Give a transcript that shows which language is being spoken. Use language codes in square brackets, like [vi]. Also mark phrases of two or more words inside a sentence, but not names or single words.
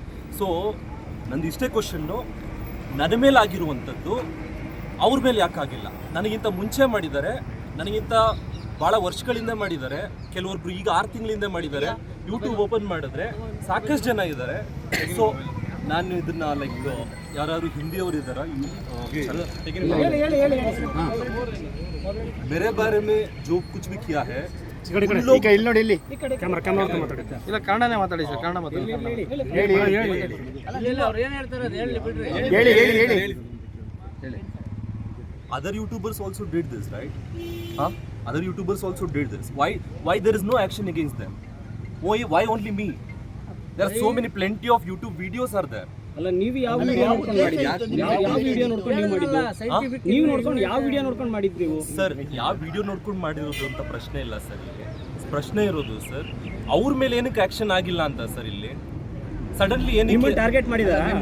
[kn] ಸೊ ನಂದು ಇಷ್ಟೇ ಕ್ವಶನ್ನು, ನನ್ನ ಮೇಲೆ ಆಗಿರುವಂಥದ್ದು ಅವ್ರ ಮೇಲೆ ಯಾಕಾಗಿಲ್ಲ? ನನಗಿಂತ ಮುಂಚೆ ಮಾಡಿದ್ದಾರೆ, ನನಗಿಂತ ಭಾಳ ವರ್ಷಗಳಿಂದ ಮಾಡಿದ್ದಾರೆ. ಕೆಲವೊಬ್ರು ಈಗ 6 ತಿಂಗಳಿಂದ ಮಾಡಿದ್ದಾರೆ. ಯೂಟ್ಯೂಬ್ ಓಪನ್ ಮಾಡಿದ್ರೆ ಸಾಕಷ್ಟು ಜನ ಇದ್ದಾರೆ. ಸೊ ನಾನು ಇದನ್ನ ಲೈಕ್ ಯಾರು ಹಿಂದಿಯವರು ಇದ್ದಾರಾ? [hi] मेरे बारे में जो कुछ भी किया है, [kn] ಇಲ್ಲಿ ನೋಡಿ, ಇಲ್ಲಿ ಕ್ಯಾಮರಾ ಮಾತಾಡಿ. ಇಲ್ಲ, ಕನ್ನಡನೇ ಮಾತಾಡಿ ಸರ್, ಕನ್ನಡ ಮಾತಾಡಿ. ಹೇಳಿ. [en] Other YouTubers also did this, right? Other YouTubers also did this. Why there is no action against them? Why only me? There are so many, plenty of YouTube videos are there. [kn] ಅಲ್ಲ, ನೀವು ಯಾವ ವಿಡಿಯೋ ನೋಡ್ಕೊಂಡು ಮಾಡಿದ್ಯಾ? ಯಾವ ವಿಡಿಯೋ ನೋಡ್ಕೊಂಡು ನೀವು ಮಾಡಿದ್ದು? ನೀವು ನೋಡ್ಕೊಂಡು ಯಾವ ವಿಡಿಯೋ ನೋಡ್ಕೊಂಡು ಮಾಡಿದ್ರಿ ನೀವು? ಸರ್, ಯಾವ ವಿಡಿಯೋ ನೋಡ್ಕೊಂಡು ಮಾಡಿರೋದು ಅಂತ ಪ್ರಶ್ನೆ ಇಲ್ಲ ಸರ್. ಇಲ್ಲಿ ಪ್ರಶ್ನೆ ಇರೋದು ಸರ್, ಅವ್ರ ಮೇಲೆ ಏನಕ್ಕೆ ಆಕ್ಷನ್ ಆಗಿಲ್ಲ ಅಂತ ಸರ್. ಇಲ್ಲಿ ಸಡನ್ಲಿ ಏನಕ್ಕೆ ಟಾರ್ಗೆಟ್ ಮಾಡಿದಾರ?